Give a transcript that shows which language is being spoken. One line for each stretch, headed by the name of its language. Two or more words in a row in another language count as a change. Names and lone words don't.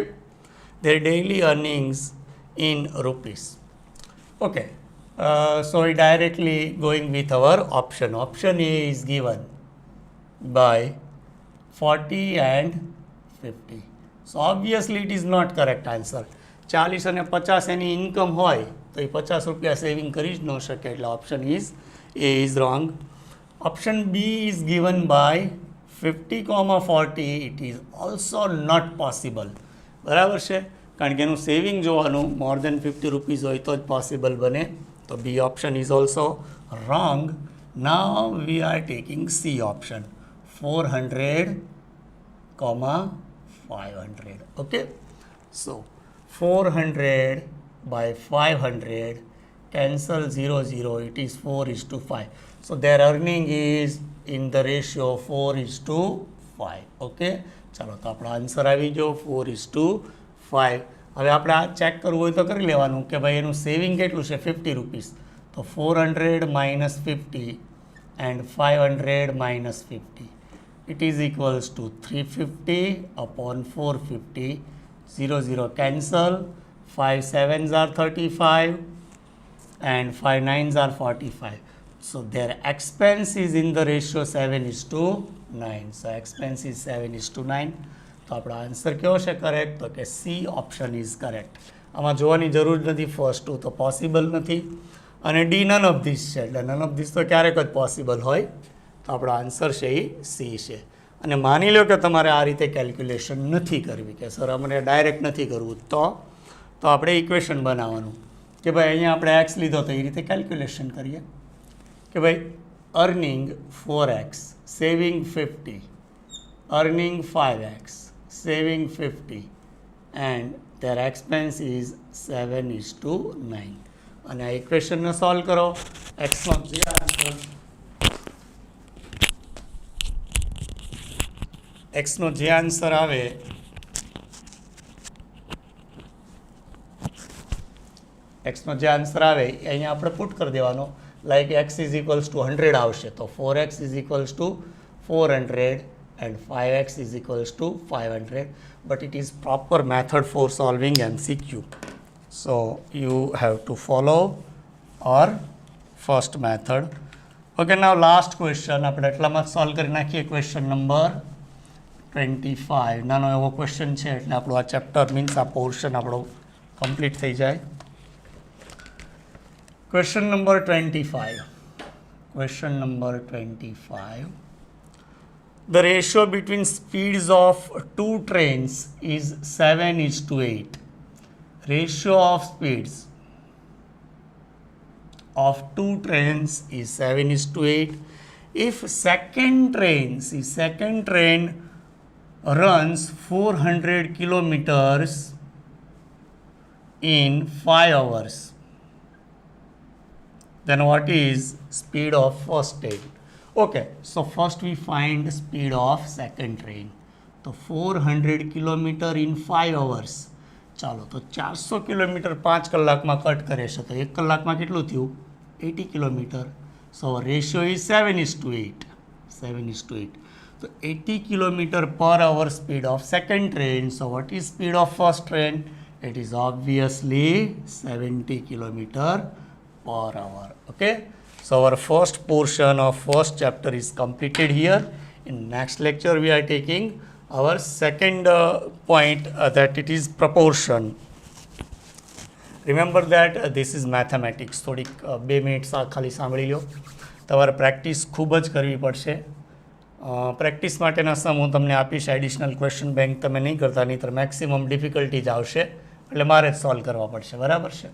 English: Their daily earnings in rupees. Okay. So we directly going with our option. Option A is given by 40 and 50. So obviously it is not correct answer.
Gujarati: 40 અને 50 એની ઇન્કમ હોય તો એ 50 રૂપિયા સેવિંગ કરી જ ન શકે, એટલે
English: option is A is wrong. option B is given by 50,40. It is also not possible.
Gujarati: બરાબર છે, કારણ કે એનું સેવિંગ જોવાનું
English: more than
Gujarati: 50 રૂપીઝ હોય તો જ પોસિબલ બને.
English: તો B option is also wrong. Now we are taking C option 400,500. Okay. So 400 by 500 cancel 0, it is 4:5. So their earning is in the ratio 4:5.
Gujarati: Okay. ચાલો તો આપણો આન્સર આવી ગયો 4:5. હવે આપણે આ ચેક કરવું હોય તો કરી લેવાનું કે ભાઈ એનું સેવિંગ કેટલું છે 50 રૂપીસ.
English: તો 400 minus 50 and 500 minus 50. It is equals to 350 upon 450. 0 cancel. 5 7s are 35 and 5 9s are 45. So their expense is in the ratio 7:9. So expense is 7:9.
Gujarati: તો આપણો આન્સર કેવો છે કરેક્ટ? તો કે
English: C option is correct.
Gujarati: આમાં જોવાની જરૂર નથી,
English: first two
Gujarati: તો પોસિબલ નથી અને ડી
English: none of these
Gujarati: છે, એટલે
English: none of these
Gujarati: તો ક્યારેક જ પોસિબલ હોય. તો આપણો આન્સર છે એ સી છે. અને માની લો કે તમારે આ રીતે કેલ્ક્યુલેશન નથી કરવી, કે સર અમને ડાયરેક્ટ નથી કરવું, તો આપણે ઇક્વેશન બનાવવાનું કે ભાઈ અહીંયા આપણે એક્સ લીધો તો એ રીતે કેલ્ક્યુલેશન કરીએ કે ભાઈ
English: earning 4x, saving 50, earning 5x, saving 50 and their expense is 7:9.
Gujarati: અને આ ઇક્વેશનને સોલ્વ કરો. એક્સનો જે આન્સર એક્સનો જે આન્સર આવે અહીંયા આપણે પુટ કરી દેવાનો.
English: like x is equals to 100
Gujarati: આવશે તો
English: 4x is equals to 400 and 5x is equals to 500, but it is proper method for solving MCQ. So you have to follow our first method. Okay, now last question
Gujarati: આપણે એટલામાં સોલ્વ કરી નાખીએ.
English: question number 25.
Gujarati: નાનો એવો ક્વેશ્ચન છે એટલે આપણું આ ચેપ્ટર મીન્સ આ પોર્શન આપણો કમ્પ્લીટ થઈ જાય.
English: question number 25. Question number 25. The ratio between speeds of two trains is 7:8. Ratio of speeds of two trains is 7:8. If second train runs 400 kilometers in 5 hours, then what is speed of first train? Okay, so first we find speed of second train. So 400 kilometer in 5 hours.
Gujarati: ચાલો તો 400 કિલોમીટર 5 કલાકમાં કટ કરે છે તો 1 કલાકમાં કેટલું થયું 80 કિલોમીટર.
English: So ratio is 7:8. 7:8. So 80 kilometer per hour speed of second train. So what is speed of first train? It is obviously 70 kilometer per hour. Okay. So our first portion of first chapter is completed here. In next lecture we are taking our second point that it is proportion. Remember that this is mathematics.
Gujarati: થોડીક 2 મિનિટ ખાલી સાંભળી લો. તમારે પ્રેક્ટિસ ખૂબ જ કરવી પડશે. પ્રેક્ટિસ માટેના સમ હું તમને આપીશ.
English: additional question bank
Gujarati: તમે નહીં કરતા, નહીંતર
English: maximum difficulty
Gujarati: જ આવશે, એટલે મારે જ સોલ્વ કરવા પડશે. બરાબર છે?